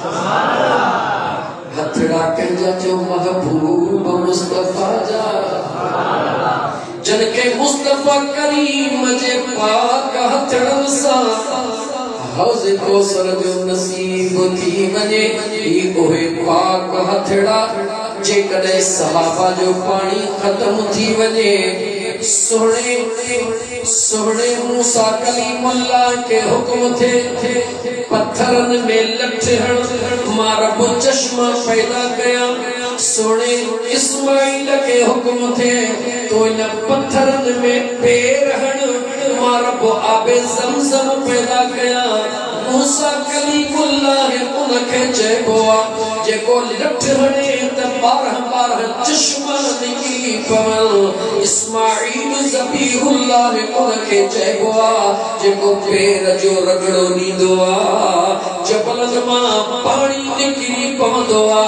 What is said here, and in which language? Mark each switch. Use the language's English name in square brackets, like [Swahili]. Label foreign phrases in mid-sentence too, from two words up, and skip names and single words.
[Sindhi] हथड़ा कंजा जो महबूब मुस्तफा जा जनके मुस्तफा करीम जे पाक हथड़न सां हौज़ कौसर जो नसीब थी वने ओहे पाक हथड़ा जेकॾहिं सहाबा जो पानी खत्म थी वने सोहणे सोहणे मूसा कलीमुल्लाह के हुक्म थे पत्थरन में लठ हण मां रब चश्मा पैदा कया सोने इस्माइल के हुक्म थे तो इन पत्थरन में पैर हण मां रब आबे ज़मज़म पैदा कया। मूसा कलीमुल्लाह उनखे चइबो आ जेको लठ हणे त 12 चश्मा निकिरी पवन। इस्माइल ज़बीहुल्लाह उनखे चइबो आ जेको पैर जो रगड़ो ॾींदो आ जबलन मां पानी निकिरी पवंदो आ।